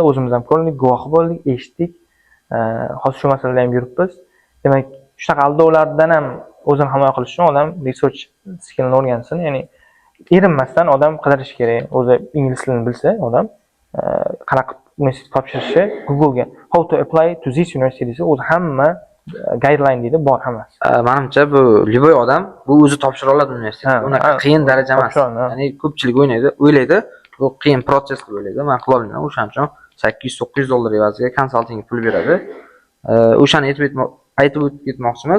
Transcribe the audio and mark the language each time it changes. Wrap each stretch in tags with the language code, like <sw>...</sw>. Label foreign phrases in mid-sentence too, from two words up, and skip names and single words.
<uz>O'zimiz ham ko'rdik, guvoh bo'ldik, eshitdik. Hozir shu masalada ham yuribmiz. Demak, shunaqa aldovlardan ham o'zini himoya qilish uchun odam research skillini o'rgansin. Ya'ni erinmasdan odam qidirish kerak. O'zi ingliz tilini bilsa, odam qanaqa universitet topshirishi Google'ga</uz> <en>how to apply to this university</en> <uz>desa, o'zi hamma guideline deydi, bor hammasi. Menimcha bu любой odam bu o'zi topshira oladi universitetga. Unaqa qiyin daraja emas. Ya'ni ko'pchilik o'ylaydi, bu qiyin protsess deb o'ylaydi. Men qila olmayman. O'shaning uchun $800-900 evaziga konsalting pul beradi. O'shani aytib ketmoqchimiz.</uz>